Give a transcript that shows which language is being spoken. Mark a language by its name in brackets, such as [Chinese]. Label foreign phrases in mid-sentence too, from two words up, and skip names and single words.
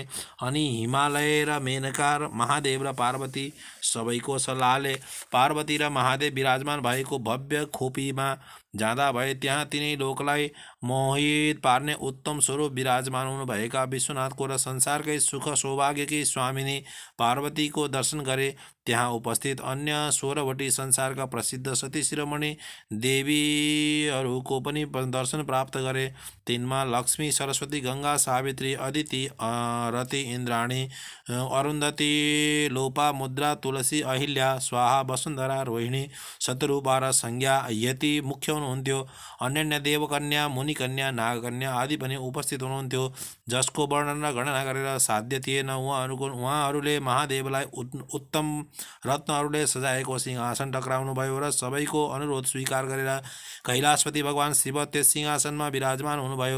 [Nepali] अनि हिमालय र मेनका र महादेव र पार्वती सबैको सल्लाहले पार्वती र महादेव विराजमान भएको भव्य खोपीमा जाँदा भए त्यहाँ तिनै लोकलाई मोहित पार्ने उत्तम स्वरूप विराजमान हुनुभएका विश्वनाथको र संसारकै सुख सौभाग्यकी स्वामिनी पार्वतीको दर्शन गरे। त्यहाँ उपस्थित अन्य 16वटी संसारका प्रसिद्ध सती शिरोमणि देवीहरूको पनि दर्शन प्राप्त गरे। तिनमा लक्ष्मी, सरस्वती, गंगा, सावित्री, अदिति, रति, इन्द्राणी, अरुन्धती, लोपा, मुद्रा, तुलसी, अहिल्या, स्वाहा, वसुन्धरा, रोहिणी, शतरूपा र संज्ञा यति मुख्य हुनुहुन्थ्यो। अन्य देवकन्या, मुनिकन्या, नागकन्या आदि पनि उपस्थित हुनुहुन्थ्यो, जसको वर्णन र गणना गरेर साध्य थिएन। उहाँहरूले महादेवलाई उत्तम रत्नहरूले सजाएको सिंहासन टक्राउनुभयो र सबैको अनुरोध स्वीकार गरेर कैलाशपति भगवान शिव त्यस सिंहासनमा विराजमान हुनुभयो।